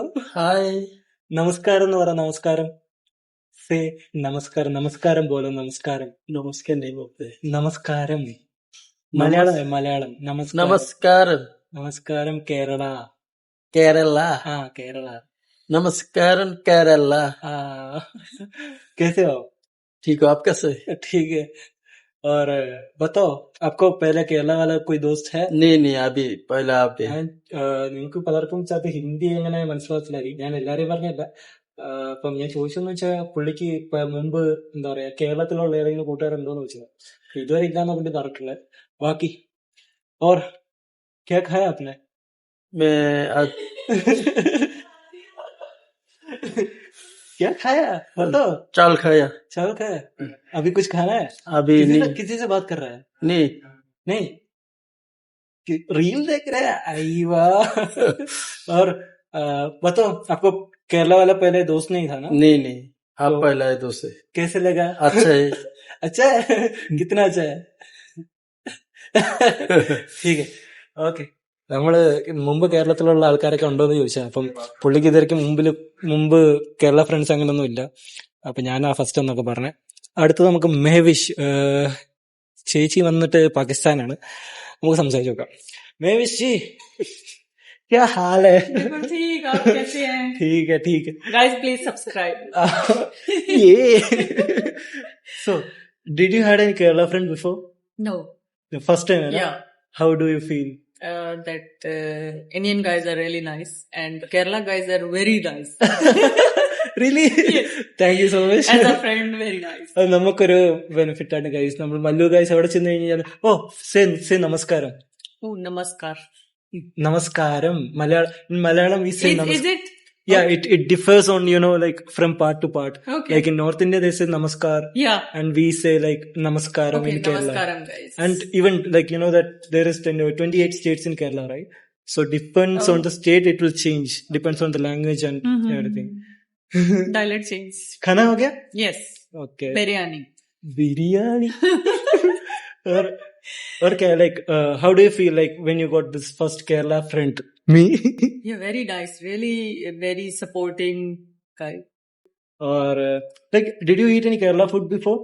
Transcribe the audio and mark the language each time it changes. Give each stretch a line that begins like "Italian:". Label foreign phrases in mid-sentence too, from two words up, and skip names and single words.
Malayalam: ഹായ്. നമസ്കാരം എന്ന് പറ. നമസ്കാരം. സേ നമസ്കാരം. നമസ്കാരം പോലും. നമസ്കാരം. നമസ്കാരം. മലയാളം. മലയാളം. നമസ്കാരം. നമസ്കാരം കേരള. കേരള. കേരള. नमस्कारम केरला.
Hindi: कैसे हो? ठीक हो आप? कैसे? ठीक है. और बताओ, आपको पहले केरला वाला कोई दोस्त है? नहीं अभी पहले आप
Malayalam: നിങ്ങൾക്ക് പലർക്കും ചിലപ്പോൾ ഹിന്ദി എങ്ങനെ മനസ്സിലാക്കില്ലായിരിക്കും. ഞാൻ എല്ലാരെയും പറഞ്ഞല്ല. അപ്പം ഞാൻ ചോദിച്ചെന്ന് വെച്ചാൽ പുള്ളിക്ക് മുമ്പ് എന്താ പറയാ കേരളത്തിലുള്ള ഏതെങ്കിലും കൂട്ടുകാരുണ്ടോന്ന് ചോദിച്ചത്. ഇതുവരെ ഇല്ലാന്ന പുള്ളി പറഞ്ഞിട്ടുള്ളത്.
Hindi: ബാക്കി और क्या खाया आपने? क्या खाया बताओ. चावल खाया. चावल खाया. अभी कुछ खाना है? अभी नहीं. किसी से बात कर रहा है? नहीं रील देख रहे हैं. आई वाह. और बताओ, आपको केरला वाला पहले दोस्त नहीं था ना? नहीं आप तो पहला है दोस्त. कैसे लगा? अच्छा है. अच्छा है. कितना अच्छा है? ठीक है.
Malayalam: ഓക്കെ. നമ്മള് മുമ്പ് കേരളത്തിലുള്ള ആൾക്കാരൊക്കെ ഉണ്ടോന്ന് ചോദിച്ചാൽ, അപ്പം പുള്ളിക്ക് ഇതുവരെയ്ക്ക് മുമ്പ് കേരള ഫ്രണ്ട്സ് അങ്ങനൊന്നും ഇല്ല. അപ്പൊ ഞാൻ ഫസ്റ്റ് എന്നൊക്കെ പറഞ്ഞേ. അടുത്തത് നമുക്ക് മെഹവിഷ്. ചേച്ചി വന്നിട്ട് പാകിസ്ഥാനാണ്. നമുക്ക് സംസാരിച്ചു നോക്കാം.
Hindi: മെഹവിഷ് ജി क्या हाल है? ठीक, आप कैसे हैं? ठीक है.
English: Guys, please subscribe. ये so did you had any Kerala friend before? No. The first time, right? Yeah. How do you feel? That Indian guys are really nice and Kerala guys are very nice. Really? Yes. Thank you so much. As a friend, very nice.
Malayalam: അത് നമുക്കൊരു ബെനിഫിറ്റ് ആണ് ഗൈസ്. നമ്മൾ മല്ലു ഗൈസ് അവിടെ ചെന്ന് കഴിഞ്ഞാൽ സേ നമസ്കാരം.
English: Oh, namaskar.
Malayalam: നമസ്കാരം. മലയാളം
English: we say Is it? Yeah, it differs on, like from part to part. Okay. Like in North India they say namaskar. Yeah. And we say like namaskaram Okay, in Kerala. namaskaram guys. And even like that there is 28 states in Kerala, right? So depends on the state, it will change. Depends on the language and everything. Dialect change.
Hindi: खाना हो गया?
English: Yes. Okay. Biryani. or क्या like how do you feel like when you got this first Kerala friend? Me? Yeah, very nice. Really very supporting guy. Or like did you eat any Kerala food before?